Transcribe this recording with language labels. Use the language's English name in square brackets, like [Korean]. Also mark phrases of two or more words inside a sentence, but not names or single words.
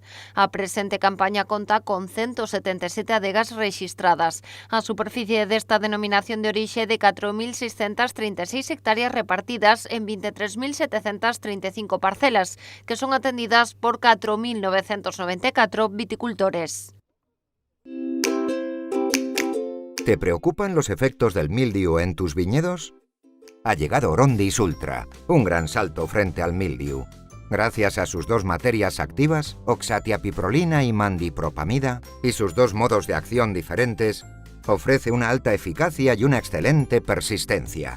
[Galician] A presente campaña conta con 177 adegas rexistradas. A superficie desta denominación de orixe de 4.636 hectáreas repartidas en 23.735 parcelas, que son atendidas por 4.994 viticultores. [Spanish] ¿Te preocupan los efectos del mildiu en tus viñedos? Ha llegado Orondis Ultra, un gran salto frente al mildiu. Gracias a sus dos materias activas, oxatiapiprolina y mandipropamida, y sus dos modos de acción diferentes, ofrece una alta eficacia y una excelente persistencia.